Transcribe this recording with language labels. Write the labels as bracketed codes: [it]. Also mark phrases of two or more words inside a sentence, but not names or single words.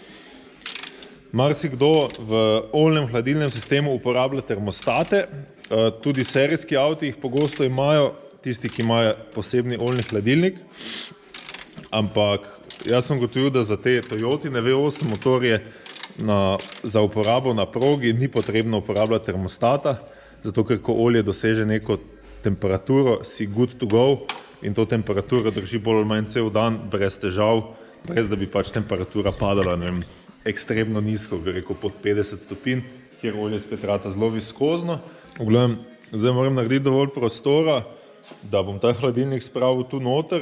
[sl] Marsikdo v oljnem hladilnem sistemu uporablja termostate, tudi serijski avti jih pogosto imajo, tisti, ki imajo posebni oljni hladilnik, ampak jaz sem ugotovil, da za te Toyotine V8 motorje za uporabo na progi ni potrebno uporabljati termostata, zato ker ko olje doseže neko temperaturo, si [en] good to go [sl] in to temperaturo drži bolj ali manj cel dan brez težav, brez da bi pač temperatura padala, ne vem, ekstremno nizko, bi rekel pod 50 stopinj, kjer olje spet rata zelo viskozno. V glavnem, zdaj moram narediti dovolj prostora, da bom ta hladilnik spravil tu noter.